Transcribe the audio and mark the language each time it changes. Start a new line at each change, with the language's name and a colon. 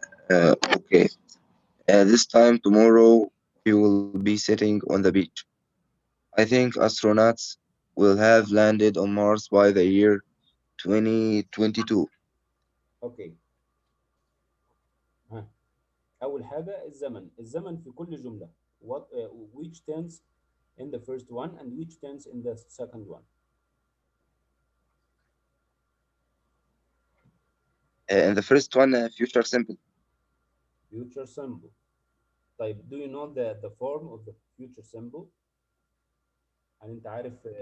English: Okay. This time tomorrow, we will be sitting on the beach. I think astronauts will have landed on Mars by the year 2022. Okay. ها.
Arabic: أول حاجة الزمن في كل جملة.
English: What which tense in the first one and which tense in the second one? In the first one, future simple. Future simple. طيب do you know the form of the future simple؟
Arabic: هل أنت عارف